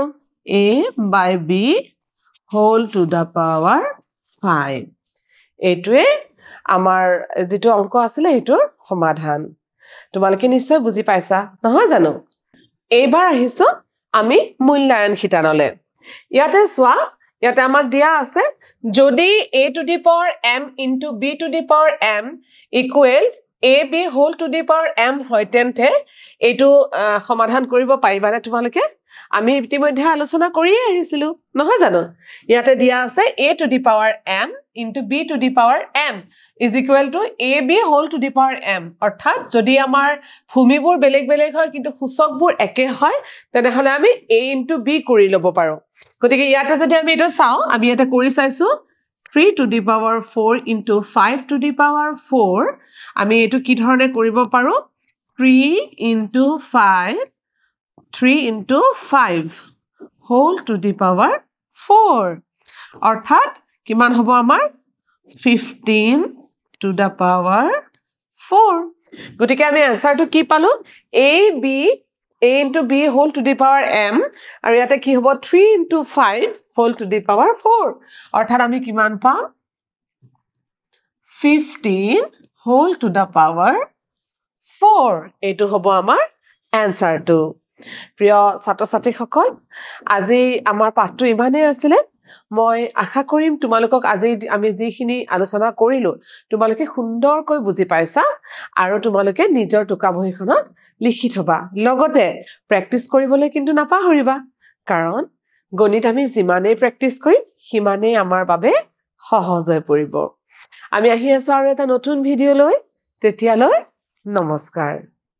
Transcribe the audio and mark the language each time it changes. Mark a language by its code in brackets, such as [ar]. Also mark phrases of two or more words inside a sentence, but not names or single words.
[en] a by b whole to the power 5 [as] এইটোৱে আমাৰ যেটো অংক আছিল এইটোৰ সমাধান তোমালোকে নিশ্চয় বুজি পাইছা নহয় জানো এইবাৰ আহিছো আমি মূল্যায়ন শিতানলে ইয়াতে সোৱা ইয়াতে আমাক দিয়া আছে যদি [en] a to the power m into b to the power m equal ab whole to the power m [as] হয় তেন্তে এইটো সমাধান কৰিব পাৰিবানে তোমালোকে আমি ইতিমধ্যে আলোচনা কৰি আহিছিলো নহয় জানো ইয়াতে দিয়া আছে [en] a to the power m into b to the power m is equal to ab whole to the power m [as] অৰ্থাৎ যদি আমাৰ ভূমিবোৰ বেলেগ বেলেগ হয় কিন্তু সূচকবোৰ একে হয় তেনেহলে আমি [en] a into b [as] কৰি লব পাৰো গতিকে ইয়াতে যদি আমি এটা চাও আমি এটা কৰি চাইছো [en] 3 to the power 4 into 5 to the power 4 [as] আমি এটো কি ধৰণে কৰিব পাৰো [en] 3 into 5 3 into 5 whole to the power 4 [as] অৰ্থাৎ কিমান হ'ব আমাৰ [en] 15 to the power 4 [as] গতিকে আমি আনসাৰটো কি পালো [en] a into b whole to the power m [as] আৰু ইয়াতে কি হ'ব [en] 3 into 5 whole to the power 4 [as] অৰ্থাৎ আমি কিমান পাম [en] 15 whole to the power 4 [as] এইটো হ'ব আমাৰ আনসাৰটো প্ৰিয় ছাত্ৰ-ছাত্ৰীসকল আজি আমাৰ পাঠটো ইমানেই আছিলে মই আশা কৰিম তোমালোকক আজি আমি যিখিনি আলোচনা কৰিলো তোমালোকে সুন্দৰকৈ বুজি পাইছা আৰু তোমালোকে নিজৰ টুকা বহীখনত লিখি থবা লগতে প্ৰেক্টিস কৰিবলৈ কিন্তু নাপাহৰিবা কাৰণ গণিত আমি যিমানেই প্ৰেক্টিস কৰিম সিমানেই আমাৰ বাবে সহজ হৈ পৰিব আমি আহি আছো আৰু এটা নতুন ভিডিঅ লৈ তেতিয়ালৈ নমস্কাৰ